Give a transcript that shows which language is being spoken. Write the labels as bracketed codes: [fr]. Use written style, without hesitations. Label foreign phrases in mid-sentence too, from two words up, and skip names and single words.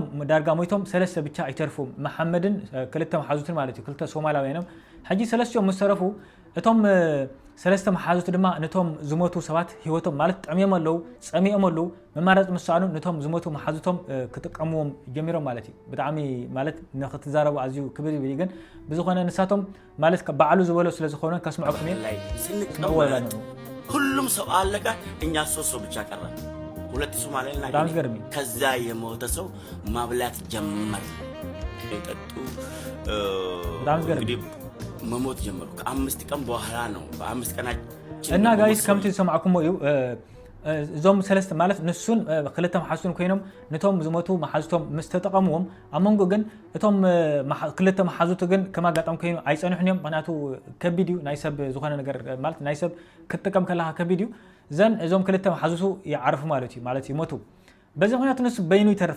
[ti] ዳርጋ ሞይቶም ሰለስተ ብቻ ይተርፉ መሐመድን ክልተ መሓዙትን ማለት እዩ ክልተ ሶማላውያንም ሕጂ ሰለስቲኦም ምስ ተረፉ እቶም ሰለስተ መሓዙት ድማ ነቶም ዝሞቱ ሰባት ህይወቶም ማለት ጠሚዮም ኣለው ጸሚኦም ኣለው መማረጽ ምሳኑ ነቶም ዝሞቱ መሓዙቶም ክጥቀምዎም ጀሚሮም ማለት እዩ ብጣዕሚ ማለት ንኽትዛረቡ ኣዝዩ ክብር ይብል ግን ብዝኾነ ንሳቶም ማለት በዓሉ ዝበሎ ስለ ዝኾነ ከስምዖኩም ላይ [am] ስንቀበል ሁሉም ሰው አለቀ እኛ ሶስት ሰው ብቻ ቀረ ሁለት ሶማሌና ከዛ የሞተ ሰው ማብላት ጀመር የጠጡ እንግዲህ መሞት ጀመሩ ከአምስት ቀን በኋላ ነው በአምስት ቀናችን [ti] እና ጋይስ ከምቲ ሰማዕኩም እዩ ዞም ሰለስተ ማለት ንሱን ክልተ መሓዙትን ኮይኖም ነቶም ዝሞቱ መሓዙቶም ምስ ተጠቀምዎም ኣመንጎ ግን እቶም ክልተ መሓዙት ግን ከማጋጣም ኮይኑ ኣይጸንሑን እዮም ምክንያቱ ከቢድ እዩ ናይ ሰብ ዝኾነ ነገር ማለት ናይ ሰብ ክትጥቀም ከለካ ከቢድ እዩ ዘን እዞም ክልተ መሓዙቱ ይዓርፉ ማለት እዩ ማለት ይሞቱ በዚ ምክንያት ንሱ በይኑ ይተርፍ